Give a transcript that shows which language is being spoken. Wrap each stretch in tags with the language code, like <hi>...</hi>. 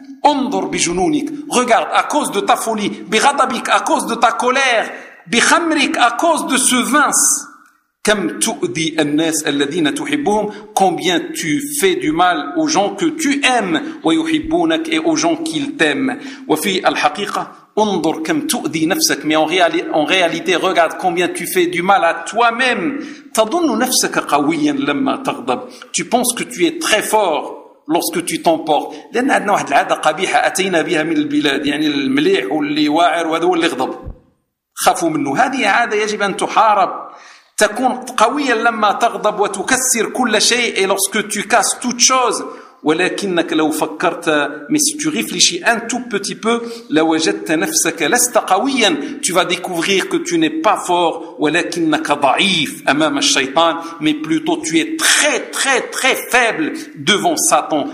<ar>انظر بجنونك.</ar> <fr>Regarde, à cause de ta folie,</fr> <ar>بغضبك,</ar> <fr>à cause de ta colère,</fr> <ar>بخمرك,</ar> <fr>à cause de ce vin,</fr> <ar>كم تؤذي الناس الذين تحبهم؟</ar> <fr>Combien tu fais du mal aux gens que tu aimes</fr> <ar>ويحبونك</ar> <fr>et aux gens qu'ils t'aiment.</fr> <ar>وفي الحقيقة انظر كم تؤذي نفسك.</ar> <fr>Mais en réalité, regarde combien tu fais du mal à toi-même.</fr> <ar>تظن نفسك قويا لما تغضب.</ar> <fr>Tu penses que tu es très fort lorsque tu t'emportes.</fr> <ar>لأن عندنا واحد العادة قبيحة أتينا بها من البلاد. يعني المليح واللي واعر وهذا هو اللي غضب. خافوا منه. هذه عادة يجب أن تحارب. تكون قويا لما تغضب وتكسر كل شيء.</ar> <fr>Et lorsque tu casses toute chose.</fr> <ar>ولكنك لو فكرت</ar> <fr>mais si tu réfléchis un tout petit peu</fr> <ar>لوجدت نفسك لست قويا.</ar> <fr>Tu vas découvrir que tu n'es pas fort</fr> <ar>ولكنك ضعيف أمام الشيطان.</ar> <fr>Mais plutôt tu es très très très faible devant Satan.</fr>